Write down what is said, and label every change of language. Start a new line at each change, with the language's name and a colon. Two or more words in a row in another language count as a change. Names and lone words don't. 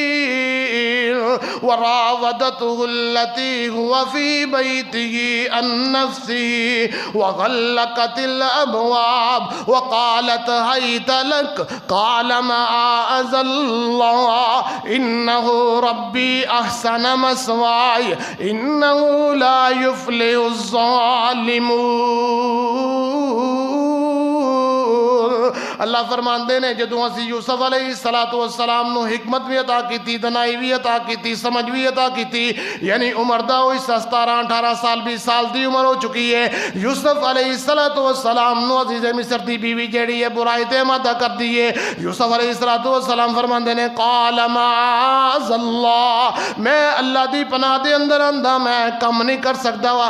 Arabic: وراودته التي هو في بيته عن نفسه وغلقت الأبواب وقالت هيت لك قال معاذ الله إنه ربي أحسن مثواي إنه لا يفلح الظالمون۔
Punjabi: اللہ فرماندے نے جدوں اسی یوسف علیہ السلام نو حکمت بھی عطا کیتی، دنائی بھی عطا کیتی، سمجھ بھی عطا کیتی، یعنی عمر دا ہوئی 17-18 سال 20 سال دی عمر ہو چکی ہے، یوسف علیہ السلام نو عزیز مصر دی بیوی جیڑی ہے برائی تے مادہ کر دیئے. یوسف علیہ السلام فرماندے نے
Arabic: قال معاذ اللہ،
Punjabi: میں اللہ دی پناہ دے اندر آندا، میں کم نہیں کر سکتا وا.